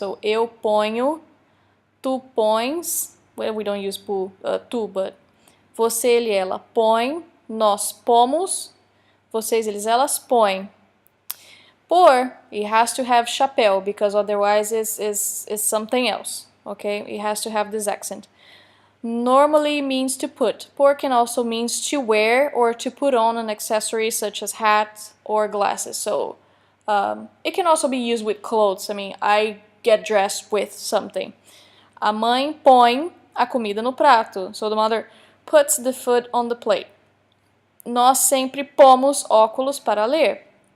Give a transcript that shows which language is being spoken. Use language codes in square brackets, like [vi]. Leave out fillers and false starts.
[pt] So, eu ponho, tu pões, [en] well, we don't use tu, but [pt] você, ele, ela põe, nós pomos, vocês, eles, elas põem. [en] Por, it has to have chapéu, because otherwise it's something else, okay? It has to have this accent. Normally means to put. Por can also means to wear or to put on an accessory such as hats or glasses. So, it can also be used with clothes. I mean, I get dressed with something. [pt] A mãe põe a comida no prato. [en] So the mother puts the food on the plate. [pt] nós sempre pomos óculos para ler.